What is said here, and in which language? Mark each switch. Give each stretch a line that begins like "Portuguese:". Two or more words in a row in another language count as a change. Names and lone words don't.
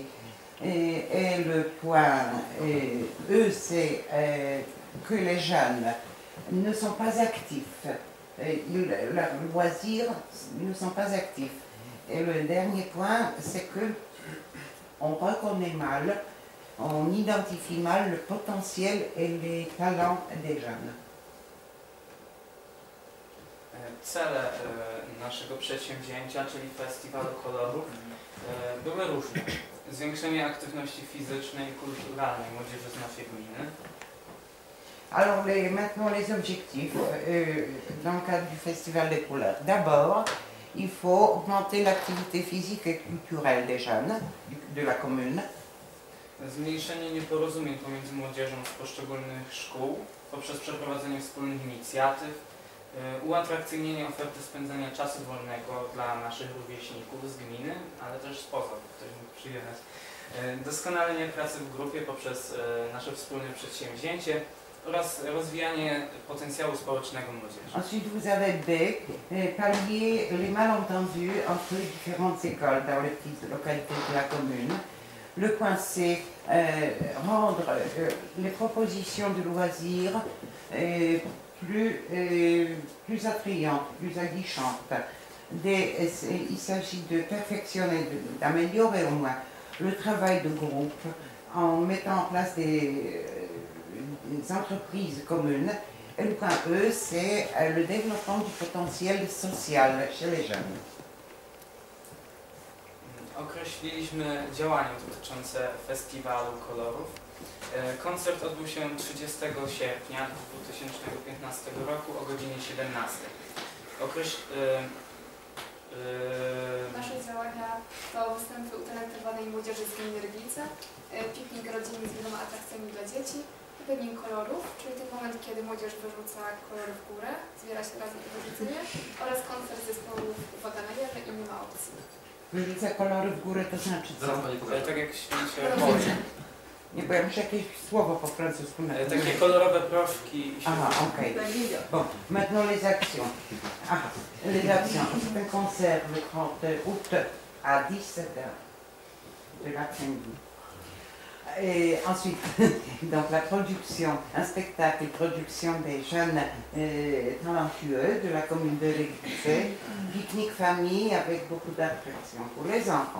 French: Et le point E, c'est que les jeunes ne sont pas actifs. Leurs loisirs ne sont pas actifs. Et le dernier point, c'est que on reconnaît mal, on identifie mal le potentiel et les talents des jeunes.
Polish: Cele naszego przedsięwzięcia, czyli Festiwalu Kolorów, były różne. Zwiększenie aktywności fizycznej i kulturalnej młodzieży z naszej gminy.
French: Alors maintenant les objectifs dans le cadre du Festival des couleurs. D'abord, il faut augmenter l'activité physique et culturelle des jeunes de la commune.
Polish: Zmniejszenie nieporozumień pomiędzy młodzieżą z poszczególnych szkół poprzez przeprowadzenie wspólnych inicjatyw, uatrakcyjnienie oferty spędzania czasu wolnego dla naszych rówieśników z gminy, ale też spoza, ktoś mógł przyjechać. Doskonalenie pracy w grupie poprzez nasze wspólne przedsięwzięcie oraz rozwijanie potencjału społecznego młodzieży.
French: Ensuite, vous avez B, pallier les malentendus entre les différentes écoles dans les petites localités de la commune. Le point C, rendre les propositions de loisirs plus attrayantes, plus aguichantes. D, il s'agit de perfectionner, d'améliorer au moins le travail de groupe en mettant en place des entreprises communes. Et le point E, c'est le développement du potentiel social chez les jeunes.
Polish: Określiliśmy działania dotyczące Festiwalu Kolorów. Koncert odbył się 30 sierpnia 2015 roku o godzinie 17. Nasze działania to występy utalentowanej młodzieży z gminy Ryglice, piknik rodzinny z wieloma atrakcjami dla dzieci, happening kolorów, czyli ten moment, kiedy młodzież wyrzuca kolory w górę, zbiera się razem i pozycyjnie, oraz koncert zespołów Uwaga na wieżę i Nie ma opcji. Wyrzuca kolory w górę, to znaczy co? Tak jak święcie Nie, bo ja muszę jakieś słowo po francusku napisać. takie kolorowe proszki. Ah, ok.
French: Bon, maintenant les actions. Ah, les actions. C'est un concert le 30 août à 17h de l'après-midi. Et ensuite, donc la production, un spectacle, production des jeunes talentueux de la commune de Ryglice, pique-nique famille avec beaucoup d'attractions pour les enfants.